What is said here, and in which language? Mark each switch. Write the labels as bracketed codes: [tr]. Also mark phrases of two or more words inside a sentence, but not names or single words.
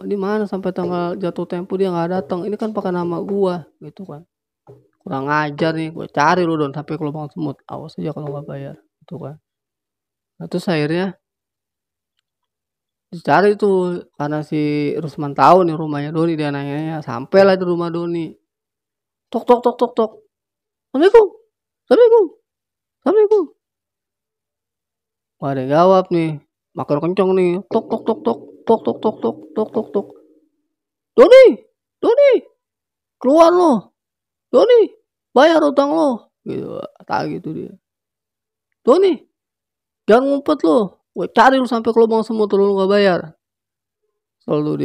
[id] Ini mana sampai tanggal jatuh tempo dia gak datang. Ini kan pakai nama gua gitu kan. Kurang ajar nih, gue cari lu Don sampai ke lubang semut. Awas aja kalau gak bayar gitu kan. Nah, terus akhirnya dicari tuh karena si Rusman tahu nih rumahnya Doni, dia nanya, sampailah di rumah Doni. Tok tok tok tok tok. Assalamualaikum. Assalamualaikum. Assalamualaikum. Wah, ada yang jawab nih. Makin kenceng nih. Tok tok tok tok tok tok tok tok tok tok tok. Doni, Doni, keluar lo. Doni, bayar utang lo. Gitu, tagih gitu dia. Doni, jangan ngumpet lo. Gue cari lu sampai ke lubang semut lu gak bayar. Selalu dia.